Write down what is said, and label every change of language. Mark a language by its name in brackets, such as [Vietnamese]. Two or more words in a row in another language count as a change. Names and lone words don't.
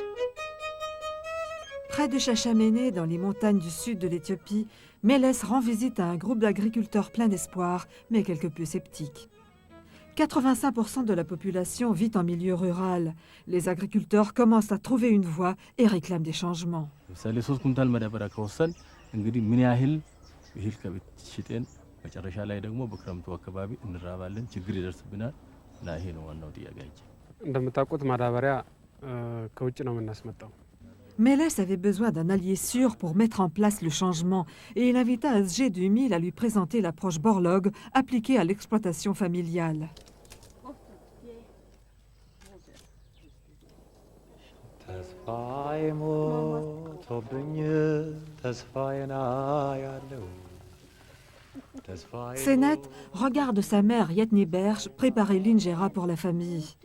[French] Près de Chachamene, dans les montagnes du sud de l'Éthiopie, Meles rend visite à un groupe d'agriculteurs plein d'espoir, mais quelque peu sceptiques. 85% de la population vit en milieu rural. Les agriculteurs commencent à trouver une voie et réclament des changements. [Amharic] እህል ከቤት ሽጠን መጨረሻ ላይ ደግሞ በክረምቱ አካባቢ እንራባለን፣ ችግር ይደርስብናል እና ይሄ ነው ዋናው ጥያቄያችን። እንደምታውቁት ማዳበሪያ ከውጭ ነው የምናስመጣው። [French] Meles avait besoin d'un allié sûr pour mettre en place le changement et il invita SG 2000 à lui présenter l'approche Borlaug appliquée à l'exploitation familiale. Senet regarde sa mère Yetne Berge préparer l'injera pour la famille.